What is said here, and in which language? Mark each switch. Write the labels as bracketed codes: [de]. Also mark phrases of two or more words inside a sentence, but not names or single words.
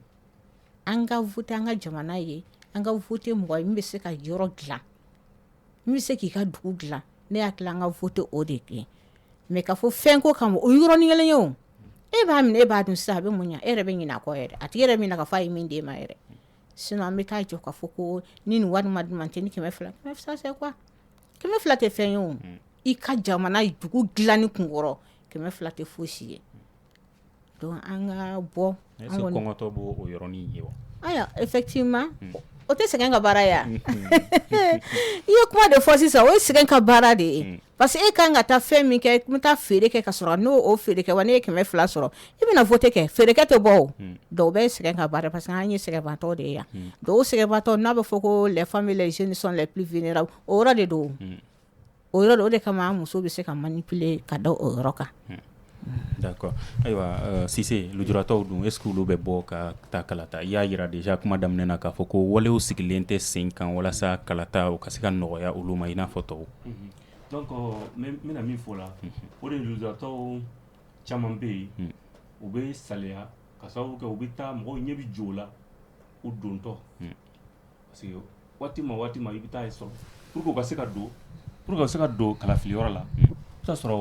[bm] an ka voter an ka jamana ye an ka voter mɔgɔ ye min bɛ se ka yɔrɔ dilan min bɛ se k'i ka dugu dilan ne hakili an ka voter o de kɛ mais k'a fɔ fɛn ko kama o yɔrɔnin kelen ye o e b'a minɛ e b'a dun sisan a bɛ mun ɲa e yɛrɛ bɛ ɲinɛ a kɔ yɛrɛ a tigi yɛrɛ bɛ ɲinɛ k'a fɔ a ye min d'e ma yɛrɛ sinon an bɛ taa jɔ k'a fɔ ko ni nin wari ma d'u ma n tɛ ni 200 [fr] c'est quoi [bm] 200 tɛ fɛn ye o i ka jamana dugu dilanni kunkɔrɔ 200 tɛ fosi ye donc an ka bɔ [fr] est-ce que [bm] kɔngɔtɔ b'o o yɔrɔnin ye wa aya effectivement o tɛ sɛgɛn ka baara ye i ye kuma de fɔ sisan o ye sɛgɛn ka baara de ye [fr] parce que [bm] e kan ka taa fɛn min kɛ i bɛ taa feere kɛ ka sɔrɔ n'o o feere kɛ wa ne ye 200 sɔrɔ i bɛna vote kɛ feerekɛ tɛ bɔ o dɔw bɛ sɛgɛn ka baara [fr] parce que [bm] an ye sɛgɛnbatɔ de ye yan dɔw sɛgɛnbatɔ n'a bɛ fɔ ko [fr] les femmes les jeunes sont les plus vulnérables [bm] o yɔrɔ de don o yɔrɔ de o de kama an muso bɛ se ka manipuler ka da o yɔrɔ kan. [fr] D'accord. [bm] Ayiwa Sise lujuratɔw dun [fr] est-ce que [bm] olu bɛ bɔ ka taa kalata i y'a yira déjà kuma daminɛ na k'a fɔ ko walew sigilen tɛ sen kan walasa kalata o ka se ka nɔgɔya olu ma i n'a fɔ tɔw. Donc n bɛna min fɔ la o de lujuratɔw caman bɛ yen u bɛ saliya ka sababu kɛ u bɛ taa mɔgɔw ɲɛ bɛ jɔ o la u dontɔ [fr] parce que [bm] waati ma i bɛ taa sɔrɔ [fr] pour que [bm] u ka se ka don kalafiliyɔrɔ la i bɛ sɔrɔ